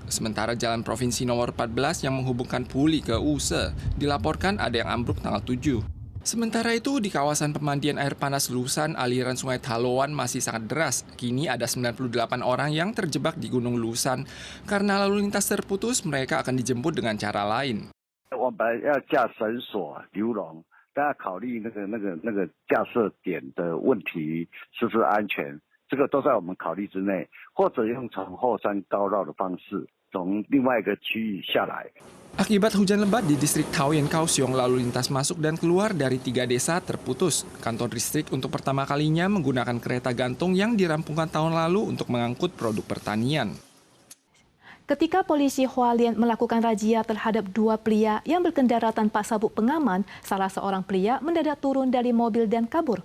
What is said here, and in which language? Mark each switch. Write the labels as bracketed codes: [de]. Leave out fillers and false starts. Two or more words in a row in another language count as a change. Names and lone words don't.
[id] Sementara jalan provinsi nomor 14 yang menghubungkan Puli ke Use dilaporkan ada yang ambruk tanggal 7. Sementara itu, di kawasan pemandian air panas Lusan, aliran sungai Taloan masih sangat deras. Kini ada 98 orang yang terjebak di Gunung Lusan. Karena lalu lintas terputus, mereka akan dijemput dengan cara lain. [zh] 我们要架绳索流笼，大家考虑那个架设点的问题是不是安全，这个都在我们考虑之内，或者用从后山高绕的方式从另外一个区域下来。 [id] Akibat hujan lebat di distrik Taoyuan Kaohsiung, lalu lintas masuk dan keluar dari 3 desa terputus. Kantor distrik untuk pertama kalinya menggunakan kereta gantung yang dirampungkan tahun lalu untuk mengangkut produk pertanian. Ketika polisi Hualien melakukan razia terhadap 2 pria yang berkendara tanpa sabuk pengaman, salah seorang pria mendadak turun dari mobil dan kabur.